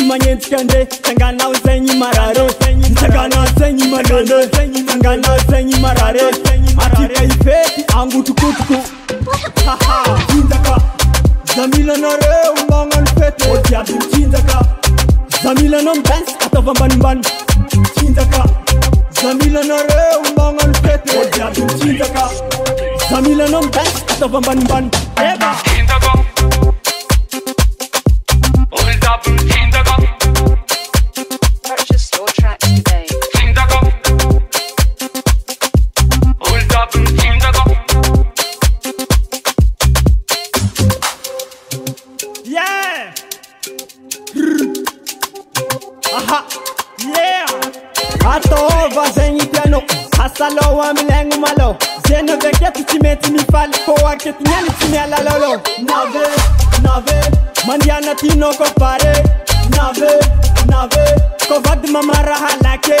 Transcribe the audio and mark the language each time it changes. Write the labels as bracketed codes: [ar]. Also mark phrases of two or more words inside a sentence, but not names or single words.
[mg] magnenjika ande tsanganao zegny marare tsanganao zegny malele tsanganao zegny marare atika ifety angotrokotoko Tsinjaka zamilanareo magnano fety olo diaby mitsinjaka zamilanao midance ataova ambanimbany Tsinjaka zamilanareo magnano fety olo diaby mitsinjaka zamilanao midance ataova ambanimbany eba Tsinjaka olo diaby mitsinjaka. [en] Purchase your tracks today. [mg] Tsinjaka olo diaby mitsinjaka. [en] Yeah! Aha! Yeah! [mg] Atova zegny piano asaloha milegno malo zeno veketo tsy mety mifaly fô akety niany tsy miala lolo nave mandiana tinoko pare nave ko vady mamaraha lake